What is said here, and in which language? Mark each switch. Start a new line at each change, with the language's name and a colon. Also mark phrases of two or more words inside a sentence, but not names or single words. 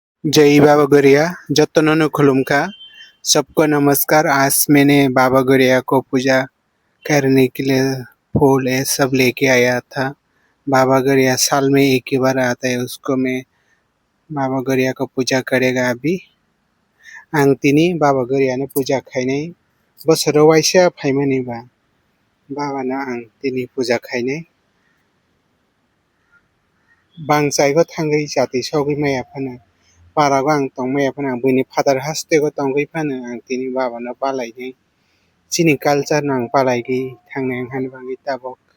Hindi: जय बाबा गौरिया जतनों खुलुमखा सबको नमस्कार। आज मैंने बाबा गौरिया को पूजा करने के लिए फूल ये सब लेके आया था। बाबा गौरिया साल में एक ही बार आता है, उसको मैं बाबा गौरिया को पूजा करेगा।
Bodo: अभी आं दिनै बाबा गौरियानो पूजा खायनाय बोसोराव वाइसे फायमोनिबा बाबानो आं दिनै पूजा खायनाय बांसायखौ थांगै जाति सौगै मायाफानो पारागो आं तंमायाफानो आं बैनि फादार हास्तेखौ तंगैफानो आं दिनै बाबानो पालायनाय चिनि कालचार आं पालायगै थांनाय आं हानबांगै ताबक